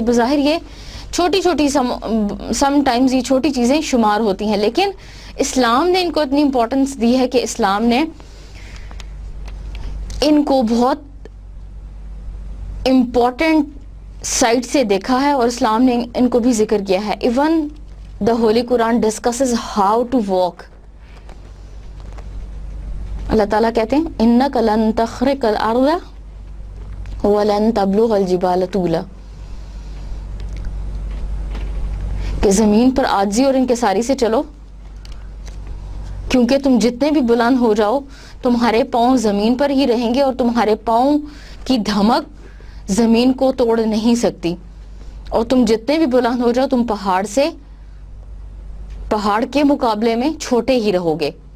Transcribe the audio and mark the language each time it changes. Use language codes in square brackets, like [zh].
[ur] بظاہر یہ چھوٹی چھوٹی سم ٹائمز یہ چھوٹی چیزیں شمار ہوتی ہیں، لیکن اسلام نے ان کو اتنی امپورٹنس دی ہے کہ اسلام نے ان کو بہت امپورٹنٹ سائٹ سے دیکھا ہے اور اسلام نے ان کو بھی ذکر کیا ہے. [en] Even the holy Quran discusses how to walk. [ur] اللہ تعالیٰ کہتے ہیں [ar] اِنَّكَ لَن تَخْرِقَ الْأَرْضَ وَلَن تَبْلُغَ الْجِبَالَ طُولًا، [ur] کہ زمین پر عاجزی اور انکساری سے چلو، کیونکہ تم جتنے بھی بلند ہو جاؤ تمہارے پاؤں زمین پر ہی رہیں گے اور تمہارے پاؤں کی دھمک زمین کو توڑ نہیں سکتی، اور تم جتنے بھی بلند ہو جاؤ تم پہاڑ کے مقابلے میں چھوٹے ہی رہو گے.